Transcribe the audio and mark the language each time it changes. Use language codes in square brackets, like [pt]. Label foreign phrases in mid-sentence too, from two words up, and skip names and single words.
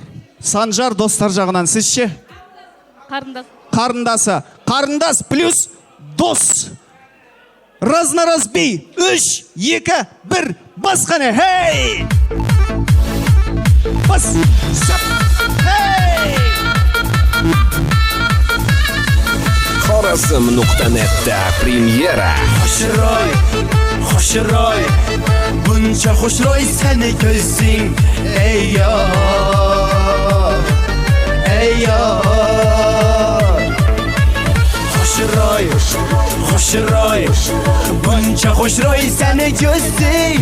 [kk] Санжар, достар жағынан. Сіз ше? Қарындасы. Қарындас плюс дос. Разна-раз би. 3, 2, 1. Бас қане. Хей! Бас. Хей! [uz] Xorazm.net'da premyera. Xo'shroy, buncha xo'shroy seni ko'zing. Ey yor, xo'shroy, buncha xo'shroy seni ko'zing.